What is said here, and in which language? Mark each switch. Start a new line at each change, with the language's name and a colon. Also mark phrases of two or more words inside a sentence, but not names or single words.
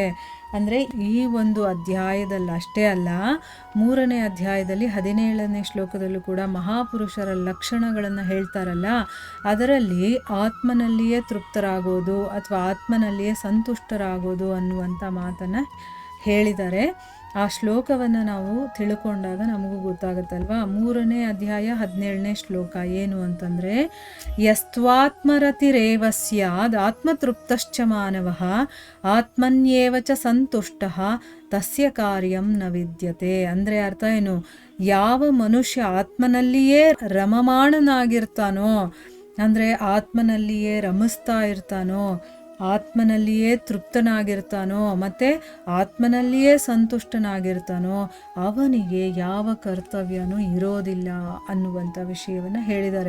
Kannada: ಅಂದರೆ ಈ ಒಂದು ಅಧ್ಯಾಯದಲ್ಲಿ ಅಷ್ಟೇ ಅಲ್ಲ, 3ನೇ ಅಧ್ಯಾಯದಲ್ಲಿ 17ನೇ ಶ್ಲೋಕದಲ್ಲೂ ಕೂಡ ಮಹಾಪುರುಷರ ಲಕ್ಷಣಗಳನ್ನು ಹೇಳ್ತಾರಲ್ಲ, ಅದರಲ್ಲಿ ಆತ್ಮನಲ್ಲಿಯೇ ತೃಪ್ತರಾಗೋದು ಅಥವಾ ಆತ್ಮನಲ್ಲಿಯೇ ಸಂತುಷ್ಟರಾಗೋದು ಅನ್ನುವಂಥ ಮಾತನ್ನು ಹೇಳಿದ್ದಾರೆ. ಆ ಶ್ಲೋಕವನ್ನು ನಾವು ತಿಳ್ಕೊಂಡಾಗ ನಮಗೂ ಗೊತ್ತಾಗುತ್ತಲ್ವ. 3ನೇ ಅಧ್ಯಾಯ 17ನೇ ಶ್ಲೋಕ ಏನು ಅಂತಂದರೆ,
Sanskrit: ಯಸ್ತ್ವಾತ್ಮರತಿರೇವ ಸ್ಯಾದ್ ಆತ್ಮತೃಪ್ತಶ್ಚ ಮಾನವಃ ಆತ್ಮನ್ಯೇವ ಚ ಸಂತುಷ್ಟಃ ತಸ್ಯ ಕಾರ್ಯಂ ನ ವಿದ್ಯತೆ.
Kannada: ಅಂದರೆ ಅರ್ಥ ಏನು? ಯಾವ ಮನುಷ್ಯ ಆತ್ಮನಲ್ಲಿಯೇ ರಮಮಾಣನಾಗಿರ್ತಾನೋ, ಅಂದರೆ ಆತ್ಮನಲ್ಲಿಯೇ ರಮಿಸ್ತಾ ಇರ್ತಾನೋ, ಆತ್ಮನಲ್ಲಿಯೇ ತೃಪ್ತನಾಗಿರ್ತಾನೋ ಮತ್ತು ಆತ್ಮನಲ್ಲಿಯೇ ಸಂತುಷ್ಟನಾಗಿರ್ತಾನೋ, ಅವನಿಗೆ ಯಾವ ಕರ್ತವ್ಯನೂ ಇರೋದಿಲ್ಲ ಅನ್ನುವಂಥ ವಿಷಯವನ್ನು ಹೇಳಿದ್ದಾರೆ.